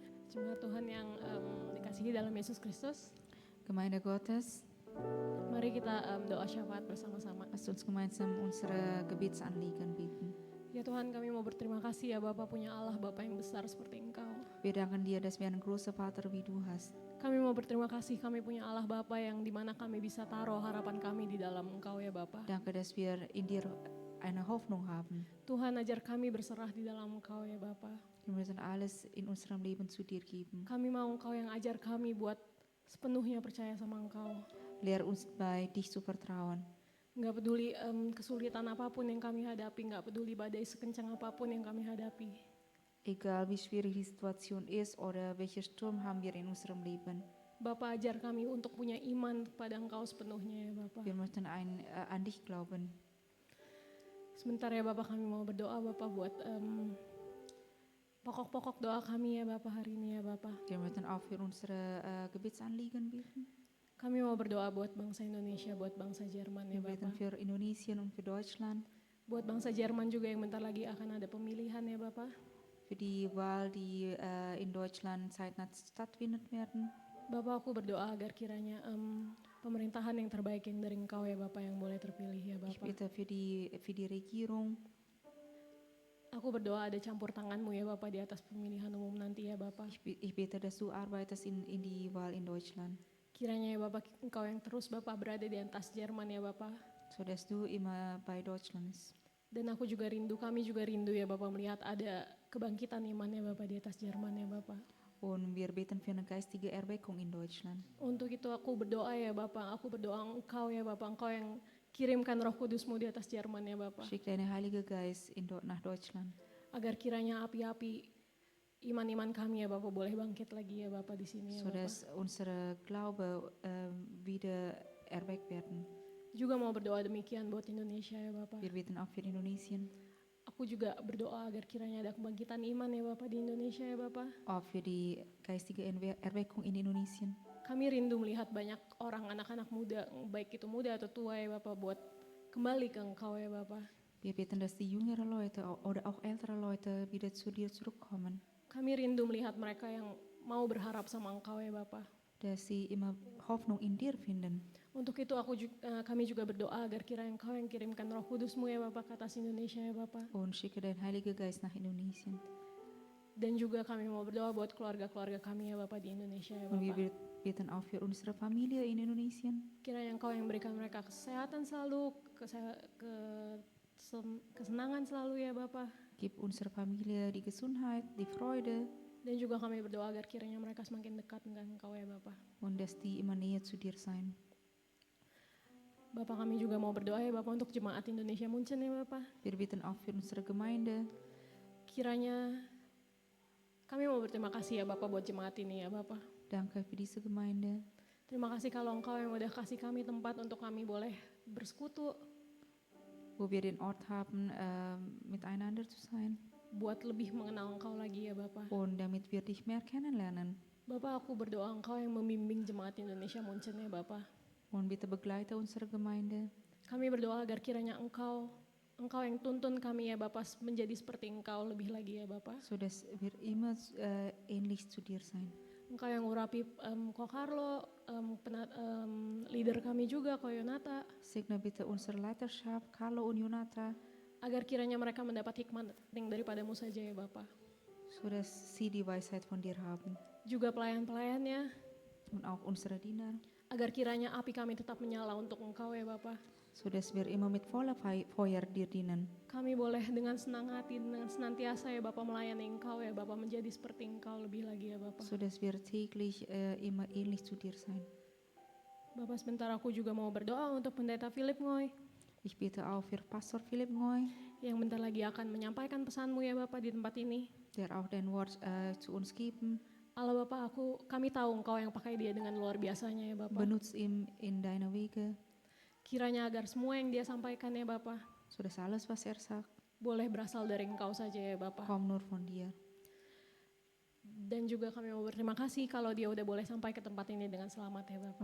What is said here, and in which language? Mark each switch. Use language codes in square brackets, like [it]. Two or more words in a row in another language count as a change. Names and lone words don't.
[id] Jemaat Tuhan yang dikasihi dalam Yesus Kristus, [de] Gemeinde Gottes, [id] mari kita doa syafaat bersama-sama. [de] lasst uns gemeinsam unsere Gebetsanliegen beten. [id] Ya Tuhan, kami mau berterima kasih ya Bapa punya Allah, Bapa yang besar seperti Engkau. [de] Wir danken dir, dass wir einen großen Vater wie du hast. [id] Kami mau berterima kasih kami punya Allah Bapa yang dimana kami bisa taruh harapan kami di dalam Engkau ya Bapa. [de] Danke, dass wir in dir eine Hoffnung haben. [id] Tuhan, ajar kami berserah di dalam Engkau ya Bapa. [de] Wir müssen alles in unserem Leben zu dir geben. [id] Kami mau Engkau yang ajar kami buat sepenuhnya percaya sama Engkau. [de] Lehr uns bei, dich zu vertrauen. [id] Nggak peduli kesulitan apapun yang kami hadapi, nggak peduli badai sekencang apapun yang kami hadapi. [de] Egal wie schwierig die Situation ist oder welcher Sturm haben wir in unserem Leben. [id] Bapa, ajar kami untuk punya iman kepada Engkau sepenuhnya ya Bapa. [de] Wir möchten an dich glauben. [id] Sebentar ya Bapak, kami mau berdoa Bapak buat pokok-pokok doa kami ya Bapak hari ini ya Bapak. [de] Wir möchten auch für unsere Gebetsanliegen beten. [id] Kami mau berdoa buat bangsa Indonesia, buat bangsa Jerman ya [de] Wir beten [id] Bapak. [de] für Indonesien und für Deutschland. [id] Buat bangsa Jerman juga yang bentar lagi akan ada pemilihan ya Bapak. [de] Für die Wahl, die in Deutschland zeitnah stattfinden werden. [id] Bapak, aku berdoa agar kiranya pemerintahan yang terbaik yang dari Engkau ya Bapak yang boleh terpilih ya [de] Ich [id] Bapak. [de] bete für die Regierung. [id] Aku berdoa ada campur tangan-Mu ya Bapak di atas pemilihan umum nanti ya Bapak. [de] Ich bete, dass du arbeitest in die Wahl in Deutschland. [id] Kiranya ya Bapak, Engkau yang terus Bapak berada di atas Jerman ya Bapak. [de] So dass du immer bei Deutschland bist. [id] Dan aku juga rindu, kami juga rindu ya Bapak melihat ada kebangkitan iman ya Bapak di atas Jerman ya Bapak. [de] Und wir beten für eine geistige Erweckung in Deutschland. [id] Untuk itu aku berdoa ya Bapak, aku berdoa Engkau ya Bapak, Engkau yang kirimkan Roh Kudus-Mu di atas Jerman ya Bapak. [de] Schick deine Heilige Geist nach Deutschland. [id] Agar kiranya api-api iman-iman kami ya Bapak boleh bangkit lagi ya Bapak di sini ya [de] So [id] Bapak. [de] dass unsere Glaube wieder erweckt werden. [id] Juga mau berdoa demikian buat Indonesia ya Bapak. [de] Wir beten auch für Indonesien. [id] Aku juga berdoa agar kiranya ada kebangkitan iman ya Bapak di Indonesia ya Bapak. [de] Auch für die geistige Erweckung in Indonesien. [id] Kami rindu melihat banyak orang anak-anak muda, baik itu muda atau tua ya Bapak, buat kembali ke Engkau ya Bapak. [de] Wir beten, dass die jüngeren Leute oder auch ältere Leute wieder zu dir zurückkommen. [id] Kami rindu melihat mereka yang mau berharap sama Engkau ya Bapak. [de] Dass sie immer Hoffnung in dir finden. [id] Untuk itu kami juga berdoa agar kiranya Engkau yang kirimkan Roh Kudus-Mu ya Bapak ke atas Indonesia ya Bapak. [de] Und schicke dein Heiliger Geist nach Indonesien. [id] Dan juga kami mau berdoa buat keluarga-keluarga kami ya Bapak di Indonesia ya [de] Und wir [id] Bapak. [de] beten auch für unsere Familie in Indonesien. [id] Kiranya Engkau yang berikan mereka kesehatan selalu, kesenangan selalu ya Bapak. [de] Gib unserer Familie die Gesundheit, die Freude [id] Dan juga kami berdoa agar kiranya mereka semakin dekat dengan Engkau ya Bapak. [de] und dass die immer näher zu dir sein. [id] Bapak, kami juga mau berdoa ya Bapak untuk jemaat Indonesia Munchen ya Bapak. [de] Wir beten auch für unsere Gemeinde. [id] Kiranya kami mau berterima kasih ya Bapak buat jemaat ini ya Bapak. [de] Danke für diese Gemeinde. [id] Terima kasih kalau Engkau yang udah kasih kami tempat untuk kami boleh bersekutu, [de] Wo wir den Ort haben, miteinander zu sein. [id] buat lebih mengenal Engkau lagi ya Bapak. [de] Und damit wir dich mehr kennenlernen. [id] Bapak, aku berdoa Engkau yang membimbing jemaat Indonesia Munchen ya Bapak. [de] Und bitte begleite unsere Gemeinde. [id] Kami berdoa agar kiranya Engkau yang tuntun kami ya Bapak menjadi seperti Engkau lebih lagi ya Bapak. [de] So dass wir immer ähnlich zu dir sein. [id] Engkau yang urapi Ko Carlo, leader kami juga Ko Yonata, [de] Segne bitte unsere Leiterschaft, Carlo und Jonathan, [id] agar kiranya mereka mendapat hikmat yang daripadamu saja ya Bapak. [de] so dass sie die Weisheit von dir haben. [id] Juga pelayan-pelayannya, [de] Und auch unsere Diener, [id] agar kiranya api kami tetap menyala untuk Engkau ya Bapak. [de] so dass wir immer mit voller Feuer dir dienen. [id] Kami boleh dengan senang hati, dengan senantiasa ya Bapak melayani Engkau ya Bapak, menjadi seperti Engkau lebih lagi ya Bapak. [de] So dass wir täglich immer ähnlich zu dir sein. [id] Bapak, sebentar aku juga mau berdoa untuk Pendeta Philip Ngoy, [de] Ich bete auch für Pastor Philipp Ngoy, [id] yang bentar lagi akan menyampaikan pesan-Mu ya Bapak di tempat ini. [de] der auch dein Wort zu uns geben. [id] Allah Bapak, kami tahu Engkau yang pakai dia dengan luar biasanya ya Bapak. [de] Benutz ihn in deiner Wege, [id] Kiranya agar semua yang dia sampaikan ya Bapak, [de] so dass alles, was er sagt, [id] boleh berasal dari Engkau saja ya Bapak. [de] kommt nur von dir. [id] Dan juga kami mau berterima kasih kalau dia udah boleh sampai ke tempat ini dengan selamat ya Bapak.